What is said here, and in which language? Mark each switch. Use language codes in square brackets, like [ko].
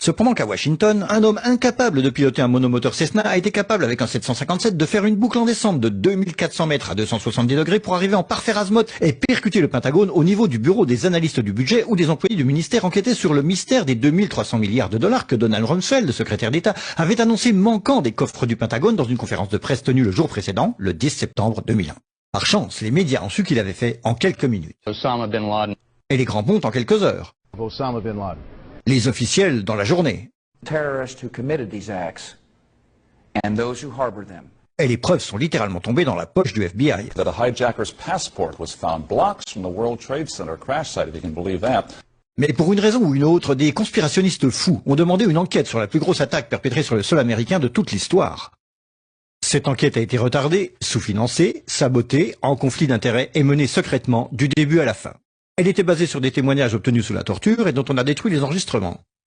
[fr] Cependant qu'à Washington, un homme incapable de piloter un monomoteur Cessna a été capable avec un 757 de faire une boucle en descente de 2400 mètres à 270 degrés pour arriver en parfait azimuth et percuter le Pentagone au niveau du bureau des analystes du budget ou des employés du ministère enquêtés sur le mystère des 2300 milliards de dollars que Donald Rumsfeld, le secrétaire d'État, avait annoncé manquant des coffres du Pentagone dans une conférence de presse tenue le jour précédent, le 10 septembre 2001. Par chance, les médias ont su qu'il avait fait en quelques minutes. [en] Osama bin Laden. [fr] Et les grands pontes en quelques heures. [en] Osama bin Laden. [fr] Les officiels dans la journée. [en] Terrorists who committed these acts and those who harbored them. [fr] Et les preuves sont littéralement tombées dans la poche du FBI. [en] That a hijacker's passport was found blocks from the World Trade Center crash site, if you can believe that. [fr] Mais pour une raison ou une autre, des conspirationnistes fous ont demandé une enquête sur la plus grosse attaque perpétrée sur le sol américain de toute l'histoire. Cette enquête a été retardée, sous-financée, sabotée, en conflit d'intérêts et menée secrètement du début à la fin. Elle était basée sur des témoignages obtenus sous la torture et dont on a détruit les enregistrements.